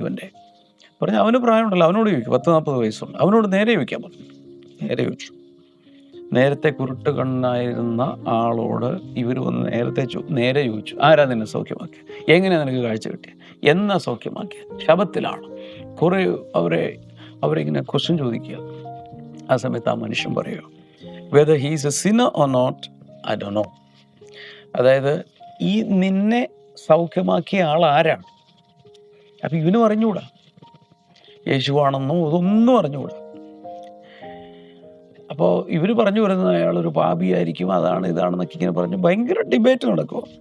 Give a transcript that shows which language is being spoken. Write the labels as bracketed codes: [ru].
[ml] ഇവൻ്റെ പറഞ്ഞു, അവന് പ്രായമുണ്ടല്ലോ, അവനോട് ചോദിക്കും, 10-40 വയസ്സുണ്ട്, അവനോട് നേരെ ചോദിക്കാൻ പറഞ്ഞു. നേരെ ചോദിച്ചു. നേരത്തെ കുരുട്ട് കണ്ണായിരുന്ന ആളോട് ഇവർ വന്ന് നേരെ ചോദിച്ചു, ആരാ നിന്നെ സൗഖ്യമാക്കിയ, എങ്ങനെയാ നിനക്ക് കാഴ്ച കിട്ടിയ, എന്നാ സൗഖ്യമാക്കിയ? ശബത്തിലാണ്. കുറേ അവരിങ്ങനെ ക്വസ്റ്റ്യൻ ചോദിക്കുക. ആ സമയത്ത് ആ മനുഷ്യൻ പറയുക, [en] whether he is a sinner or not, I don't know. [ml] അതായത് ഈ നിന്നെ സൗഖ്യമാക്കിയ ആൾ ആരാണ്? അപ്പം ഇവനും അറിഞ്ഞുകൂടാ, യേശുവാണെന്നോ അതൊന്നും അറിഞ്ഞുകൂടാ. അപ്പോൾ ഇവർ പറഞ്ഞു വരുന്നത് അയാളൊരു പാപിയായിരിക്കും, അതാണ് ഇതാണെന്നൊക്കെ ഇങ്ങനെ പറഞ്ഞു ഭയങ്കര ഡിബേറ്റ് നടക്കുമോ.